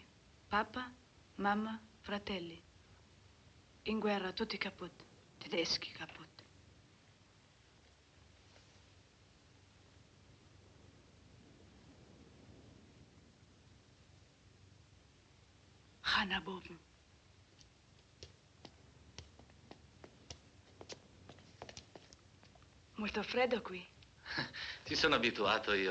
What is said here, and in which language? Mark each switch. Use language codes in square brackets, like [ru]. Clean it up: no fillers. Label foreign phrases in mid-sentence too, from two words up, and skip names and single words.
[it] Papa, mama, fratelli. In guerra tutti kapot. [nl] Tedeschi kapot. Ga naar boven. [it] Molto freddo qui. Ci sono abituato io.